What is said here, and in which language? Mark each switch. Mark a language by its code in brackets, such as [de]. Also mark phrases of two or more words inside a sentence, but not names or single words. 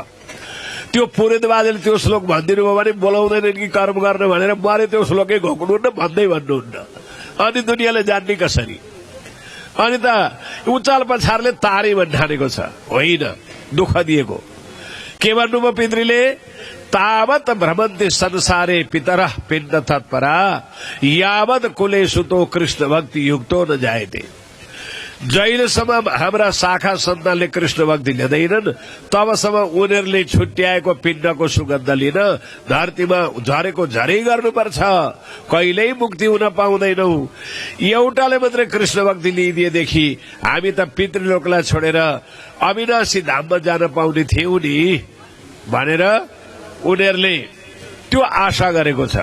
[ne] त्यो पुरोहित बाजेले त्यो श्लोक भनिदिनु भयो भने बोलाउँदैन कि कर्म गर्न भनेर मैले त्यो श्लोकै घोक्नुहुन्न, भन्दै भन्नुहुन्न। अनि दुनियाँले जान्ने कसरी? अनि त उचाल पछारले तारे भन्ठानेको छ, होइन दुःख दिएको। के भन्नुभयो पितृले? [sa] तावत भ्रमन्ति संसारे पितरः पिण्ड तत्परा यावत कुले सुतो कृष्ण भक्ति युक्तो न जायते। [ne] जहिलेसम्म हाम्रा शाखा सन्तानले कृष्ण भक्ति लिँदैनन् तबसम्म उनीहरूले छुट्याएको पिण्डको सुगन्ध लिन धरतीमा झरेको झरै गर्नुपर्छ, कहिल्यै मुक्ति हुन पाउँदैनौ। एउटाले मात्रै कृष्ण भक्ति लिइदिएदेखि हामी त पितृलोकलाई छोडेर अविनाशी धाममा जान पाउने थियौं नि भनेर उनीहरूले त्यो आशा गरेको छ।